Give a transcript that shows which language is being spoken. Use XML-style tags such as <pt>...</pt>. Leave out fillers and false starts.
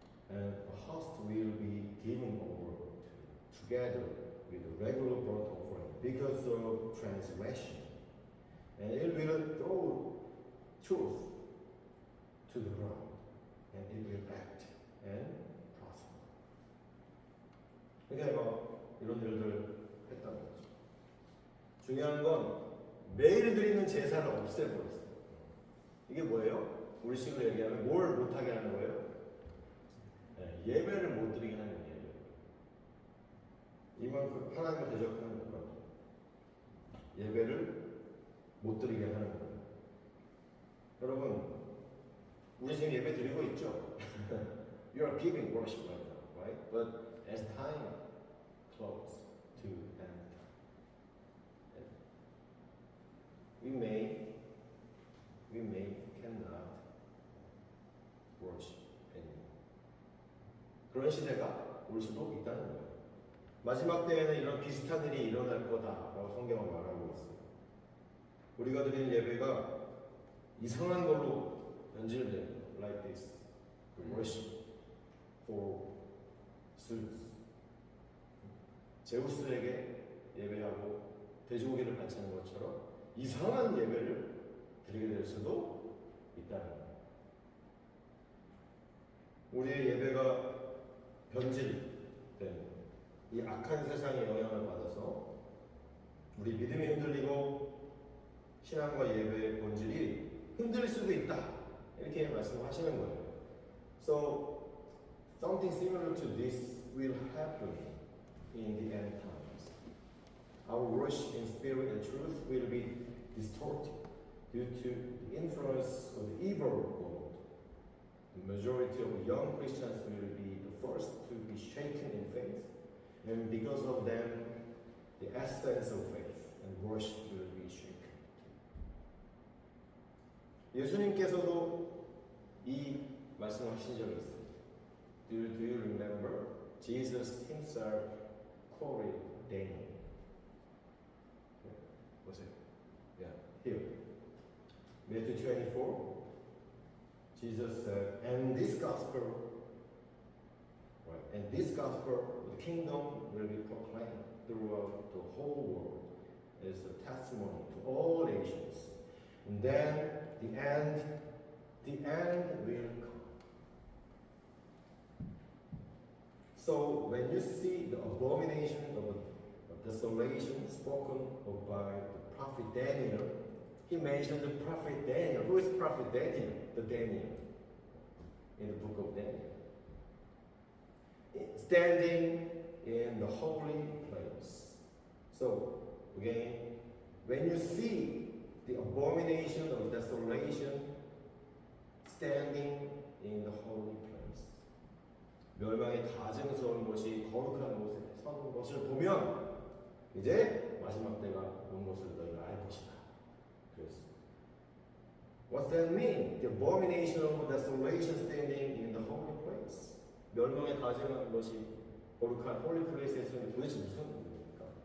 <en>And a host will be given over together with the regular burnt offering because of transgression. And it will throw truth to the ground, and it will act and prosper.</en> <ko>그러니까 뭐 이런 일들 했다는 거죠. 중요한 건 매일 드리는 제사를 없애버렸어요. 이게 뭐예요? 우리 식으로 얘기하면 뭘 못하게 하는 거예요? 네, 예배를 못 드리게 하는 거예요. 이만큼 하나님을 대적하는 거예요. 예배를 못 드리게 하는 거예요. 여러분, 우리 지금 예배 드리고 있죠?</ko> <en>You are giving worship right now, right? But as time close to end, we may cannot worship anymore.</en> <ko>그런 시대가 올 수도 있다는 거예요. 마지막 때에는 이런 비슷한 일이 일어날 거다라고 성경은 말하고 있어요. 우리가 드리는 예배가 이상한 걸로 변질돼요.</ko> <en>Like this, the worship for Zeus.</en> <ko>제우스에게 예배하고 돼지고기를 바치는 것처럼 이상한 예배를 드리게 될 수도 있다는 거예요. 우리의 예배가 변질된 이 악한 세상의 영향을 받아서 우리 믿음이 흔들리고 신앙과 예배의 본질이 흔들릴 수도 있다. 이렇게 말씀하시는 거예요.</ko> <en>So something similar to this will happen in the end times. Our worship in spirit and truth will be distorted due to the influence of the evil world. The majority of young Christians will be the first to be shaken in faith, and because of them, the essence of faith and worship will be shaken.</en> <ko>예수님께서도 이 말씀하신 적이 있어요.</ko> <en>Do you remember? Jesus himself quoted Daniel.</en> <ko>보세요.</ko> <en>Yeah, here. Matthew 24. Jesus said, and this gospel, the kingdom will be proclaimed throughout the whole world as a testimony to all nations. And then the end will come. So when you see the abomination of desolation spoken of by the prophet Daniel, he mentioned the prophet Daniel. Who is prophet Daniel? The Daniel in the book of Daniel. Standing in the holy place. So again, when you see the abomination of desolation standing in the holy place,</en> <ko>멸망의 가증스러운 것이 거룩한 곳에 선 것을 보면 이제 마지막 때가 온 것을 너희가 알 것이다. 그랬습니다.</ko> <en>What's that mean? The abomination of desolation standing in the holy place.</en> <ko>멸망에 가증한 것이 거룩한 holy place에 있으면 도대체 무슨 의미입니까?</ko>